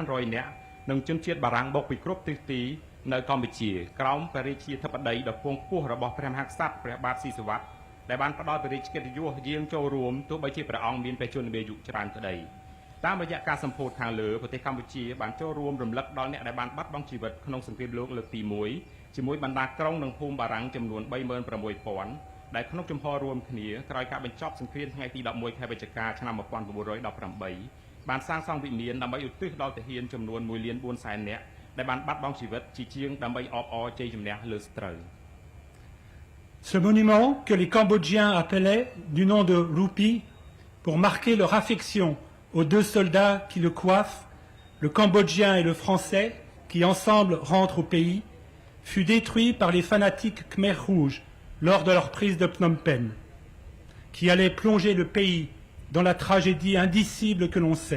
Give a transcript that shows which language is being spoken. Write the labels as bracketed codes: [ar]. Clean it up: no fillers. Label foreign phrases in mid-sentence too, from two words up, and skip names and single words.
[km] រយនាក់និងជនជាតិបារាំងមកពីគ្រប់ទិសទីនៅកម្ពុជាក្រោមព្រះរាជាធិបតីដ៏ពងខ្ពស់របស់ព្រះមហាក្សត្រព្រះបាទស៊ីសុវត្ថិដែលបានផ្ដល់ព្រះរាជកិត្តិយសយាងចូលរួមទោះបីជាព្រះអង្គមានព្រះជន្មាយុច្រើនក្តីតាមរយៈការសម្ពោធខាងលើប្រទេសកម្ពុជាបានចូលរួមរំលឹកដល់អ្នកដែលបានបាត់បង់ជីវិតក្នុងសង្គ្រាមលោកលើកទី1ជាមួយបណ្ដាក្រុងនិងភូមិបារាំងចំនួន 36,000 ដែលក្នុងជំហររួមគ្នាក្រោយការបញ្ចប់សង្គ្រាមថ្ងៃទី11ខែវិច្ឆិកាឆ្នាំ 1918បានសាងសង់វិមានដើម្បីឧទ្ទិសដល់ទាហានចំនួន 1,400,000 នាក់ដែលបានបាត់បង់ជីវិតជាជាងដើម្បីអបអរជ័យជំនះលើសត្រូវ [fr] Ce monument, que les Cambodgiens appelaient du nom de Rupi, pour marquer leur affection aux deux soldats qui le coiffent, le Cambodgien et le Français, qui ensemble rentrent au pays, fut détruit par les fanatiques Khmer Rouges lors de leur prise de Phnom Penh, qui allaient plonger le pays dans la tragédie indicible que l'on sait.